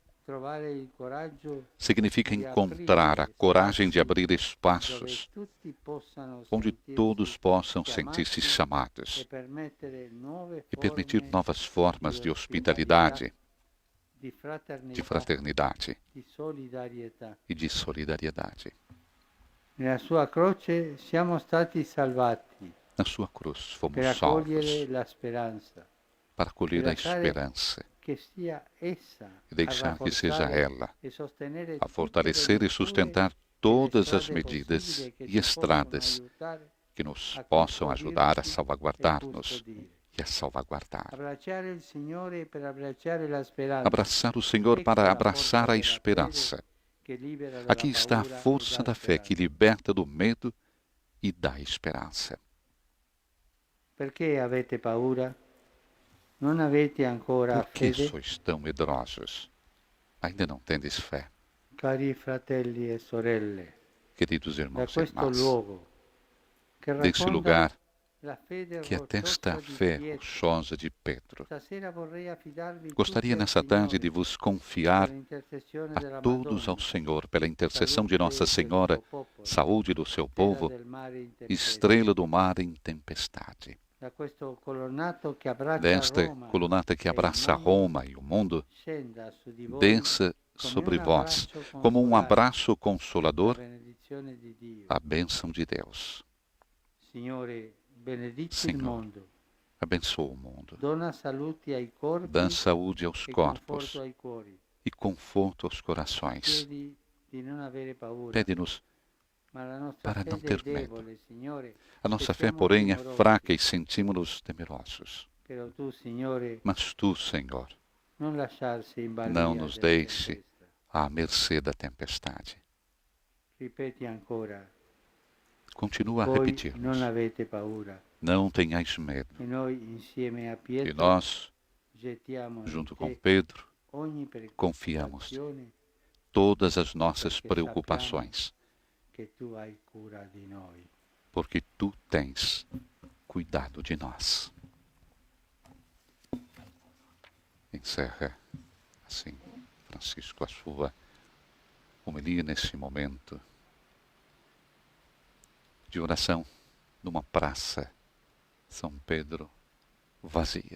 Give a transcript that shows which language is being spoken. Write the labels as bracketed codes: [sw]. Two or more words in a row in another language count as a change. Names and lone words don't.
[pt] Significa encontrar a coragem de abrir espaços onde todos possam sentir-se chamados e permitir novas formas de hospitalidade, de fraternidade e de solidariedade. [it] Nella sua croce siamo stati salvati [pt] Na sua cruz fomos [it] per [pt] salvos [it] accogliere la speranza, [pt] para acolher a [it] lasciare [pt] esperança [it] che sia essa [pt] e deixar que seja ela [it] e sostenere [pt] a fortalecer e sustentar todas as medidas e estradas que nos possam ajudar a salvaguardar-nos e a salvaguardar. [it] Abbracciare il Signore per abbracciare la speranza. [pt] Abraçar o Senhor para abraçar a esperança. [it] che libera dalla [pt] Aqui está a [it] paura e [pt] força [it] dà [pt] da fé que [it] speranza. [pt] liberta do medo e dá esperança. [it] Perché avete paura? Non avete ancora [pt] Por que [it] fede? [pt] sois tão medrosos? Ainda não tendes fé, [it] Cari fratelli e sorelle, [pt] queridos [it] da [pt] irmãos e [it] questo [pt] irmãs. [it] luogo che [pt] Desse [it] racconta [pt] lugar [it] la fede [pt] que atesta [it] rocciosa [pt] a [it] di [pt] fé [it] Pietro, [pt] rochosa de Pedro, [it] stasera vorrei affidarvi tutti [pt] gostaria [it] al [pt] nessa tarde de [it] Signore [pt] vos [it] per [pt] confiar [it] l'intercessione [pt] a [it] della [pt] todos ao [it] Madonna, [pt] Senhor, pela intercessão de Nossa [it] salute del [pt] Senhora, [it] suo popolo, [pt] saúde do seu [it] stella [pt] povo, [it] del mare in tempesta, [pt] estrela do mar em tempestade. [it] da questo colonnato che abbraccia [pt] Desta [it] Roma [pt] colunata que [it] e il [pt] abraça [it] mondo, [pt] Roma e o mundo, [it] scenda su di voi [pt] desça [it] come [pt] sobre [it] un [pt] vós, [it] abbraccio [pt] como um [it] consolare, [pt] abraço [it] la [pt] consolador, [it] benedizione di Dio. [pt] a bênção de Deus. [it] Signore, benedici il [pt] Senhor, [it] mondo, [pt] abençoa o mundo, [it] dona saluti ai corpi [pt] dá saúde aos [it] e [pt] corpos [it] conforto ai cuori. [pt] e conforto aos corações. [it] Chiedi di non avere paura, [pt] Pede-nos [it] ma la nostra [pt] para não [it] fede è [pt] ter medo. [it] debole, Signore, [pt] A [it] e [pt] nossa fé, [it] siamo [pt] porém, é [it] timorosi. [pt] fraca e sentimos-nos temerosos. [it] Però tu, Signore, [pt] Mas tu, Senhor, [it] non lasciarsi in balia [pt] não nos [it] della [pt] deixe [it] tempesta. [pt] à mercê da tempestade. [it] Ripeti ancora, [pt] Continua a [it] voi non [pt] repetir-nos. [it] avete paura. [pt] Não tenhais medo. [it] E noi insieme a [pt] E [it] Pietro [pt] nós, [it] gettiamo in [pt] junto com [it] te [pt] Pedro, [it] ogni [pt] confiamos [it] preoccupazione [pt] todas as nossas [it] perché [pt] preocupações, [it] che tu hai cura di noi. [pt] porque tu tens cuidado de nós. Encerra assim, Francisco, a sua homilia nesse momento de oração numa praça São Pedro vazia.